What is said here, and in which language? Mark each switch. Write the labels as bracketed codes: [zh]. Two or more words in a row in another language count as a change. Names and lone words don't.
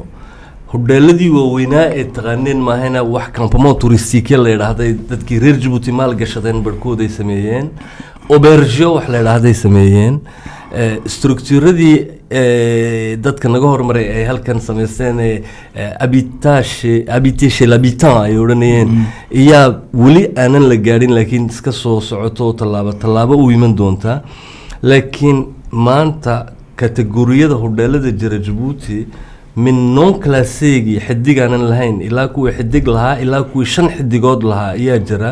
[so] hodheeladii waaweynaa ee taqaaneen maahayna wax [fr] campement touristique [so] la yidhaahday dadkii reer Djibouti maal gashadeen barhkooday sameeyeen, aubergeo wax la yidhaahday sameeyeen, structuradii dadka naga hormaray ay halkan samaysteen [fr] habiter chez l'habitant [so] ay odhanayeen iyaa weli aanan la gaadhin laakiin iska soo socoto tallaabo u iman doontaa. laakiin maanta kategoriyada hodheelada jira Djibouti min [fr] non classegi [so] xidigaanan lahayn ilaa kuwii xidig lahaa ilaa kuwii 5 xidigood lahaa ayaa jira.